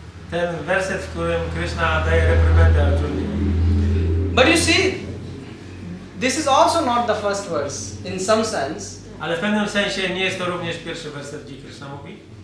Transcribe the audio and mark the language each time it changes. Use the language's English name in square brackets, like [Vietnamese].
[Polish] Ten werset, w którym Krishna daje reprymendę Arjunie. [English] But you see, this is also not the first verse, in some sense. [Polish] Ale w pewnym sensie nie jest to również pierwszy werset, gdzie Krishna mówi.